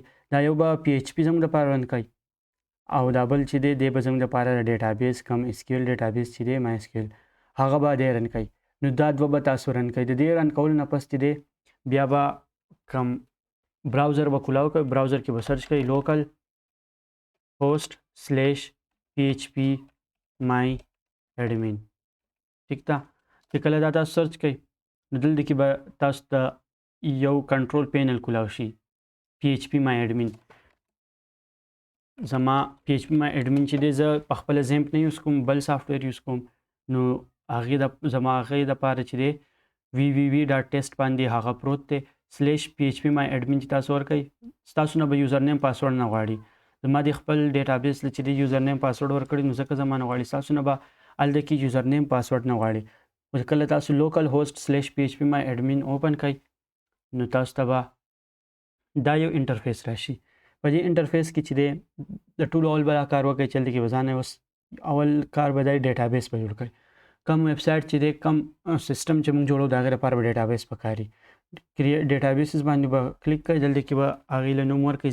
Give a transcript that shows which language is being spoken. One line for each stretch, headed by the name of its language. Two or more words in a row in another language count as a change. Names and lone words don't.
Pashto: دا یو به PHP زموږ دپاره رن کوئ او دا بل چې دی دی به زموږ دپاره د ډیټابیس کم SQL ډیټابیس چې دی MySQL هغه به دی رن کوئ. نو دا دوه به تاسو رن کوئ. د دې رن کولو نه پس چې دی بیا به کم براوزر به کولاو کوئ. براوزر کې به سرچ کوئ
English: local host/
Pashto: PHP my admin. ټیک ده. چې کله دا تاسو سرچ کوئ نو دلته کې به تاسو ته یو
English: control panel
Pashto: کولاو شي PHP my admin. زما PHP my admin چې دی زه په خپله زیمپ نه یوز کوم، بل سافټویر یوز کوم. نو زما هغې دپاره چې دی www.test باندې هغه پروت دی /PHP my admin چې تاسو ورکوئ ستاسو نه به
English: user name password
Pashto: نه غواړي. زما د خپل ډیټابیس چې دی
English: user name password
Pashto: ورکړي نو ځکه زما نه غواړي. ستاسو نه به هلته کې
English: user name password
Pashto: نه غواړي. کله تاسو
English: local host/
Pashto: PHP my admin اوپن کوئ نو تاسو ته به دا یو انټرفیس راشي. په دې انټرفیس کې چې دی د ټولو اول به دا کار وکړئ چې هلته کې به ځان اوس اول کار به دا ډیټابیس به جوړ کړئ. کم
English: web site
Pashto: چې دی کم سیسټم چې موږ جوړو د هغې لپاره به ډیټابیس پکاري. ډیټابیسز باندې به کلیک کوئ. دلته کې به هغې له نوم ورکوئ.